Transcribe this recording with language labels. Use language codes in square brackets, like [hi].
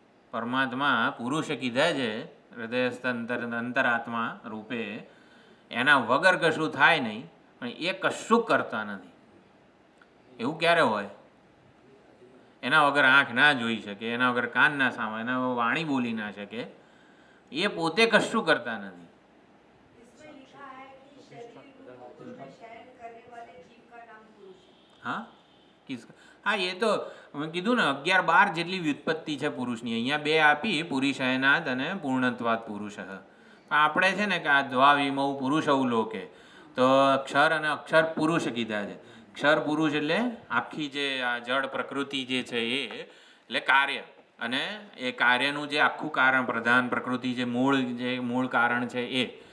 [gu] પરમાત્મા પુરુષ કીધા છે હૃદયસ્થ અંતરાત્મા રૂપે. એના વગર કશું થાય નહીં, પણ એ કશું કરતા નથી. એવું ક્યારે હોય? એના વગર આંખ ના જોઈ શકે, એના વગર કાન ના સાંભળે, એના વગર વાણી બોલી ના શકે, એ પોતે કશું કરતા નથી. [hi] इसमें लिखा है कि शरीर रूप में शयन करने वाले जीव का नाम पुरुष है. [gu] હા હા, એ તો મેં કીધું ને 11-12 જેટલી વ્યુત્પત્તિ છે પુરુષની. અહીંયા બે આપી, પુરુષયનાદ અને પૂર્ણત્વાદ પુરુષ. પણ આપણે છે ને કે આ દ્વાવિમૌ પુરુષ અવલોકે, તો અક્ષર અને અક્ષર પુરુષ કીધા છે. અક્ષર પુરુષ એટલે આખી જે આ જળ પ્રકૃતિ જે છે એ એટલે કાર્ય, અને એ કાર્યનું જે આખું કારણ પ્રધાન પ્રકૃતિ જે મૂળ કારણ છે એ.